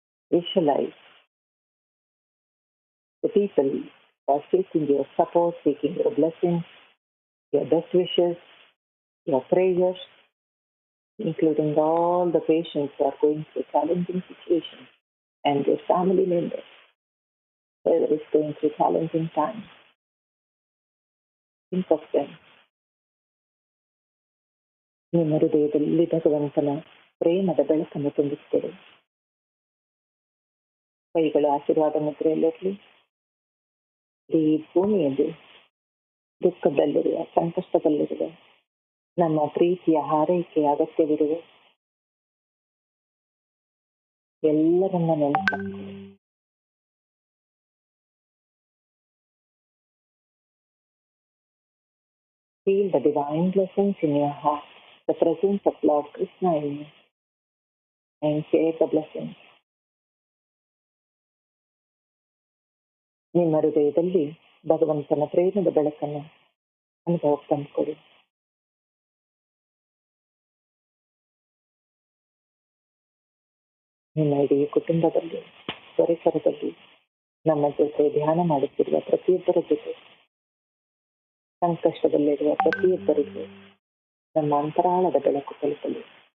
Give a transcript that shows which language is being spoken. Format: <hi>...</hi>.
<en>Visualize the people who are seeking your support, seeking your blessings, your best wishes, your prayers, including all the patients who are going through challenging situations and their family members, whether it's going through challenging times. Think of them.</en> <kn>ನಿಮ್ಮ ಹೃದಯದಲ್ಲಿ ಭಗವಂತನ ಪ್ರೇಮದ ಬೆಳಕನ್ನು ತುಂಬಿಸಿಕೊಡಿ. ಕೈಗಳು ಆಶೀರ್ವಾದ ಮುದ್ರೆಯಲ್ಲಿರಲಿ. ಈ ಭೂಮಿಯಲ್ಲಿ ದುಃಖದಲ್ಲಿರುವ, ಸಂಕಷ್ಟದಲ್ಲಿರುವ, ನಮ್ಮ ಪ್ರೀತಿಯ ಹಾರೈಕೆ ಅಗತ್ಯವಿರುವ ಎಲ್ಲರನ್ನ ನೆನಪಿಸಿಕೊಳ್ಳಿ.</kn> <en>Feel the divine blessings in your heart, the presence of Lord Krishna in you, and share the blessings.</en> <kn>ನಿಮ್ಮ ಹೃದಯದಲ್ಲಿ ಭಗವಂತನ ಪ್ರೇಮದ ಬೆಳಕನ್ನು ಅನುಭವಕ್ಕೆ ತಂದುಕೊಡಿ. ನಿಮ್ಮ ಇಡೀ ಕುಟುಂಬದಲ್ಲಿ, ಪರಿಸರದಲ್ಲಿ, ನಮ್ಮ ಜೊತೆ ಧ್ಯಾನ ಮಾಡುತ್ತಿರುವ ಪ್ರತಿಯೊಬ್ಬರ ಜೊತೆ, ಸಂಕಷ್ಟದಲ್ಲಿರುವ ಪ್ರತಿಯೊಬ್ಬರಿಗೂ ನಮ್ಮ ಅಂತರಾಳದ ಬೆಳಕು ತಲುಪಲಿ.</kn>